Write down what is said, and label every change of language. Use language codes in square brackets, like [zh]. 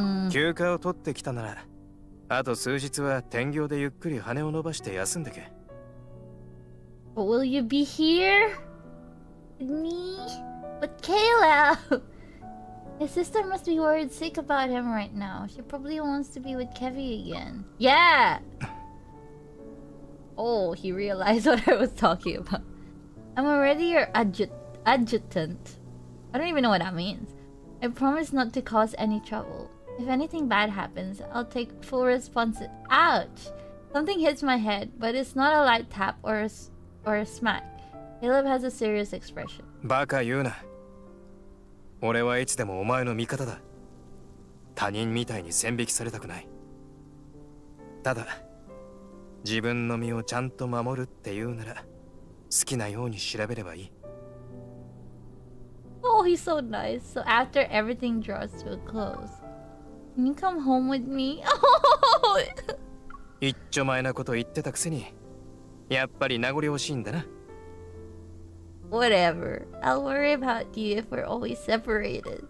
[ja] 休暇を取ってきたなら、あと数日は天行でゆっくり羽を伸ばして休んでけ。 [en] But will you be here with me? But Caleb! His sister must be worried sick about him right now. She probably wants to be with Kevy again. Yeah! Oh, he realized what I was talking about. I'm already your adjutant. I don't even know what that means. I promise not to cause any trouble. If anything bad happens, I'll take full responsibility. Ouch! Something hits my head, but it's not a light tap or a smack. Caleb has a serious expression. [ja] バカ言うな。俺はいつでもお前の味方だ。他人みたいに線引きされたくない。ただ、自分の身をちゃんと守るっていうなら、好きなように調べればいい。 [en] Oh, he's so nice. So after everything draws to a close, can you come home with me? Oh! [ja] 一丁前なこと言ってたくせに、やっぱり名残惜しいんだな。 [en] Whatever. I'll worry about you if we're always separated.